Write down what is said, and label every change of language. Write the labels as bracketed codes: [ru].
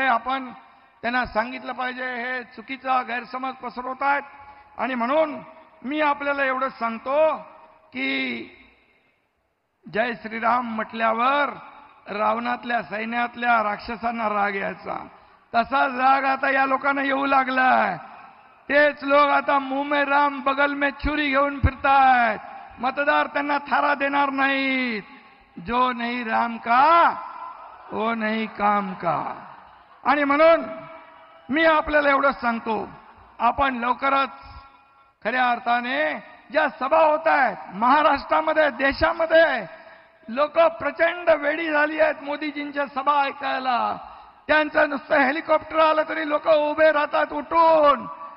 [mr] आपण त्यांना सांगितलं पाहिजे हे चुकीचा गैरसमज पसरवत आहेत. आणि म्हणून मी आपल्याला एवढंच सांगतो की जय श्रीराम म्हटल्यावर रावणातल्या सैन्यातल्या राक्षसांना राग यायचा, तसाच राग आता या लोकांना येऊ लागलाय. तेच लोक आता [hi] मुंह में राम बगल में छुरी [mr] घेऊन फिरतायत. मतदार त्यांना थारा देणार नाहीत. [hi] जो नहीं राम का वो नहीं काम का. [mr] आणि म्हणून मी आपल्याला एवढंच सांगतो, आपण लवकरच खऱ्या अर्थाने ज्या सभा होत आहेत महाराष्ट्रामध्ये, देशामध्ये, लोक प्रचंड वेडी झाली आहेत मोदीजींच्या सभा ऐकायला. त्यांचं नुसतं हेलिकॉप्टर आलं तरी लोक उभे राहतात उठून.